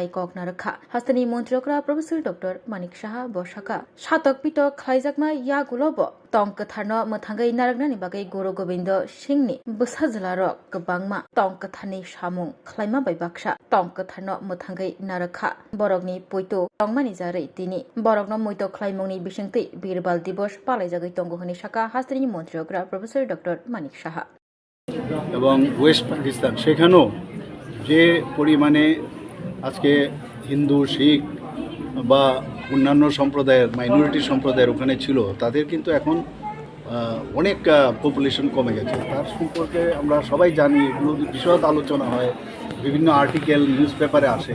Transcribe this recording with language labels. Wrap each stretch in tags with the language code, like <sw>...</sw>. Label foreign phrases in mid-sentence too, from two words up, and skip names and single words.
<trp>कक नारखा हास्तानि मन्त्री अग्रा प्रोफेसर डक्टर मानिक शाहा बसाका सातक पिटक खायजाकमा यागुलब टंक थारनो मोथांगै नारगनानि बागै गुरु गोविंद सिंहनि बोसाजिला रक गोबांमा टंक थारनि सामुं खलायमा बायबाक्सा टंक थारनो मोथांगै नारखा बरकनि पयतो टंगमानि जारै तिनि बरकनो मयतो खलायमुंनि बिसिंतै बीरबाल दिवस पालाय जागै टंगहनि साका हास्तानि मन्त्री अग्रा प्रोफेसर डक्टर मानिक शाहा</trp> <bn>এবং ওয়েস্ট পাকিস্তান সেখানেও যে পরিমাণে আজকে হিন্দু, শিখ বা অন্যান্য সম্প্রদায়ের, মাইনরিটি সম্প্রদায়ের ওখানে ছিল, তাদের কিন্তু এখন অনেক পপুলেশন কমে গেছে। তার সম্পর্কে আমরা সবাই জানি, এগুলো বিশদ আলোচনা হয়, বিভিন্ন</bn> <en>article news paper</en> <bn>আসে।</bn>